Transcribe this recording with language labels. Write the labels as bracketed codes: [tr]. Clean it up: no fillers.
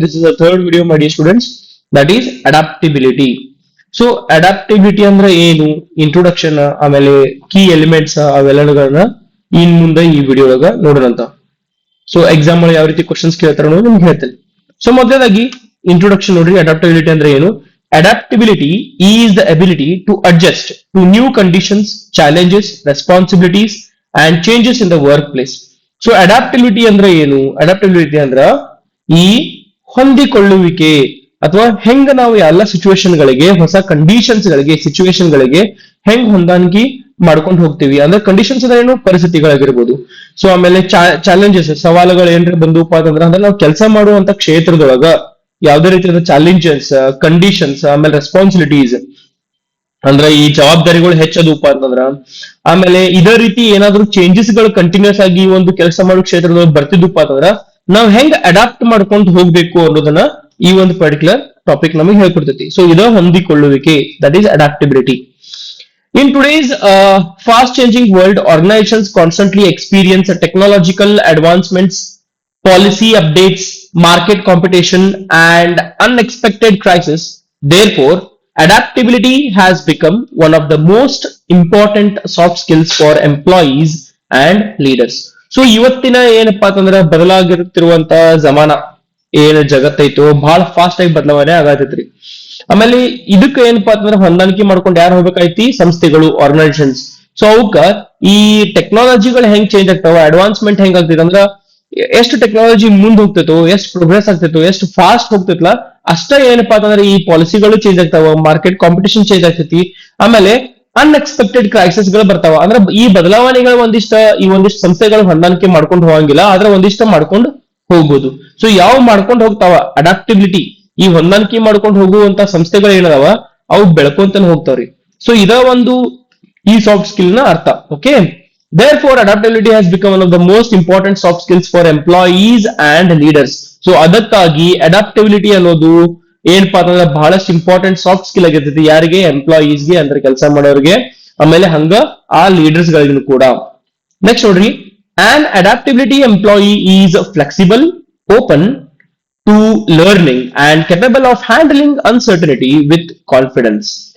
[en] This is the third video ಮಾಡಿ students. That is adaptability. [kn] So ಅಡಾಪ್ಟಿಬಿಲಿಟಿ ಅಂದ್ರೆ ಏನು, ಇಂಟ್ರೊಡಕ್ಷನ್, ಆಮೇಲೆ ಕೀ ಎಲಿಮೆಂಟ್ಸ್ ಅವೆಲ್ಲಗಳನ್ನ ಇನ್ ಮುಂದೆ ಈ ವಿಡಿಯೋ ಒಳಗ ನೋಡೋಣಂತ. ಸೊ ಎಕ್ಸಾಮ್ ಯಾವ ರೀತಿ ಕ್ವಶನ್ಸ್ ಕೇಳ್ತಾರ ಅನ್ನೋದು ನಿಮ್ಗೆ ಹೇಳ್ತೇನೆ. ಸೊ ಮೊದಲಾಗಿ ಇಂಟ್ರೊಡಕ್ಷನ್ ನೋಡ್ರಿ. ಅಡಾಪ್ಟಿಬಿಲಿಟಿ ಅಂದ್ರೆ ಏನು? [en] Adaptability is the ability to adjust to new conditions, challenges, responsibilities, and changes in the workplace. [kn] So adaptability ಅಂದ್ರೆ ಏನು? ಅಡಾಪ್ಟಿಬಿಲಿಟಿ ಅಂದ್ರ ಈ ಹೊಂದಿಕೊಳ್ಳುವಿಕೆ, ಅಥವಾ ಹೆಂಗ ನಾವು ಎಲ್ಲ ಸಿಚುವೇಶನ್ ಗಳಿಗೆ, ಹೊಸ ಕಂಡೀಷನ್ಸ್ ಗಳಿಗೆ, ಸಿಚುವೇಶನ್ ಗಳಿಗೆ ಹೆಂಗ್ ಹೊಂದಾಣಿಕೆ ಮಾಡ್ಕೊಂಡು ಹೋಗ್ತೀವಿ. ಅಂದ್ರೆ ಕಂಡೀಷನ್ಸ್ ಅಂದ್ರೆ ಏನು? ಪರಿಸ್ಥಿತಿಗಳಾಗಿರ್ಬೋದು. ಸೊ ಆಮೇಲೆ ಚಾಲೆಂಜಸ್, ಸವಾಲುಗಳು ಏನ್ರಿ ಬಂದೂಪ ಅಂದ್ರೆ ನಾವು ಕೆಲಸ ಮಾಡುವಂತ ಕ್ಷೇತ್ರದೊಳಗ ಯಾವುದೇ ರೀತಿಯಾದ ಚಾಲೆಂಜಸ್, ಕಂಡೀಷನ್ಸ್, ಆಮೇಲೆ ರೆಸ್ಪಾನ್ಸಿಬಿಲಿಟೀಸ್ ಅಂದ್ರೆ ಈ ಜವಾಬ್ದಾರಿಗಳು ಹೆಚ್ಚದೂಪ ಅಂತಂದ್ರ, ಆಮೇಲೆ ಇದೇ ರೀತಿ ಏನಾದ್ರು ಚೇಂಜಸ್ ಗಳು ಕಂಟಿನ್ಯೂಸ್ ಆಗಿ ಒಂದು ಕೆಲಸ ಮಾಡೋ ಕ್ಷೇತ್ರದಲ್ಲಿ ಬರ್ತಿದ್ದಪ್ಪ ಅಂತಂದ್ರ ನಾವ್ ಹೆಂಗ್ ಅಡಾಪ್ಟ್ ಮಾಡ್ಕೊಂಡು ಹೋಗ್ಬೇಕು ಅನ್ನೋದನ್ನ ಈ ಒಂದು ಪರ್ಟಿಕ್ಯುಲರ್ ಟಾಪಿಕ್ ನಮಗೆ ಹೇಳ್ಕೊಡ್ತೈತಿ. ಸೊ ಇದ ಹೊಂದಿಕೊಳ್ಳುವಿಕೆ, [en] That is adaptability. In today's fast changing world, organizations constantly experience technological advancements, policy updates, market competition, and unexpected crisis. Therefore, adaptability has become one of the most important soft skills for employees and leaders. [kn] So ಇವತ್ತಿನ ಏನಪ್ಪಾ ಅಂತಂದ್ರೆ ಬದಲಾಗಿರುತ್ತಿರುವಂತ ಜಮಾನ ಏನ್ ಜಗತ್ತೈತೋ ಬಹಳ fast ಆಗಿ ಬದಲಾವಣೆ ಆಗತೈತ್ರಿ. ಆಮೇಲೆ ಇದಕ್ಕೆ ಏನಪ್ಪಾ ಅಂತಂದ್ರೆ ಹೊಂದಾಣಿಕೆ ಮಾಡ್ಕೊಂಡು ಯಾರು ಹೋಗ್ಬೇಕಾಯ್ತಿ? ಸಂಸ್ಥೆಗಳು, ಆರ್ಗನೈಸೇಷನ್ಸ್. ಸೊ ಅವಕ್ಕ ಈ ಟೆಕ್ನಾಲಜಿಗಳು ಹೆಂಗ್ ಚೇಂಜ್ ಆಗ್ತಾವ, ಅಡ್ವಾನ್ಸ್ಮೆಂಟ್ ಹೆಂಗ್ ಆಗ್ತೈತೆ ಅಂದ್ರ ಎಷ್ಟು ಟೆಕ್ನಾಲಜಿ ಮುಂದ್ ಹೋಗ್ತೈತೋ, ಎಷ್ಟು ಪ್ರೋಗ್ರೆಸ್ ಆಗ್ತೈತೋ, ಎಷ್ಟು ಫಾಸ್ಟ್ ಹೋಗ್ತೈತಲ್ಲ ಅಷ್ಟೇ ಏನಪ್ಪಾ ಅಂತಂದ್ರೆ ಈ ಪಾಲಿಸಿಗಳು ಚೇಂಜ್ ಆಗ್ತಾವ, ಮಾರ್ಕೆಟ್ ಕಾಂಪಿಟೇಷನ್ ಚೇಂಜ್ ಆಗ್ತೈತಿ, ಆಮೇಲೆ ಅನ್ಎಕ್ಸ್ಪೆಕ್ಟೆಡ್ ಕ್ರೈಸಿಸ್ ಗಳು ಬರ್ತಾವ. ಅಂದ್ರೆ ಈ ಬದಲಾವಣೆಗಳು ಒಂದಿಷ್ಟು ಸಂಸ್ಥೆಗಳು ಹೊಂದಾಣಿಕೆ ಮಾಡ್ಕೊಂಡು ಹೋಗಂಗಿಲ್ಲ, ಆದ್ರೆ ಒಂದಿಷ್ಟ ಮಾಡ್ಕೊಂಡು ಹೋಗ್ಬೋದು. ಸೊ ಯಾವ ಮಾಡ್ಕೊಂಡು ಹೋಗ್ತಾವ ಅಡಾಪ್ಟಿಬಿಲಿಟಿ, ಈ ಹೊಂದಾಣಿಕೆ ಮಾಡ್ಕೊಂಡು ಹೋಗುವಂತ ಸಂಸ್ಥೆಗಳು ಏನದಾವ ಅವು ಬೆಳ್ಕೊಂತಾನೆ ಹೋಗ್ತಾವ್ರಿ. ಸೊ ಇದ ಒಂದು ಈ ಸಾಫ್ಟ್ ಸ್ಕಿಲ್ ನ ಅರ್ಥ. [en] Okay, therefore adaptability has become one of the most important soft skills for employees and leaders. [kn] So ಅದಕ್ಕಾಗಿ ಅಡಾಪ್ಟಬಿಲಿಟಿ ಅನ್ನೋದು ಏನಪ್ಪಾ ಅಂತಂದ್ರೆ ಬಹಳಷ್ಟು ಇಂಪಾರ್ಟೆಂಟ್ ಸಾಫ್ಟ್ ಸ್ಕಿಲ್ ಆಗಿರ್ತೈತಿ. ಯಾರಿಗೆ? ಎಂಪ್ಲಾಯೀಸ್ ಗೆ, ಅಂದ್ರೆ ಕೆಲಸ ಮಾಡೋರಿಗೆ, ಆಮೇಲೆ ಹಂಗ ಆ ಲೀಡರ್ಸ್ ಗಳಿಗೂ ಕೂಡ. ನೆಕ್ಸ್ಟ್ ನೋಡ್ರಿ, [en] an adaptability employee is flexible, open to learning, and capable of handling uncertainty with confidence.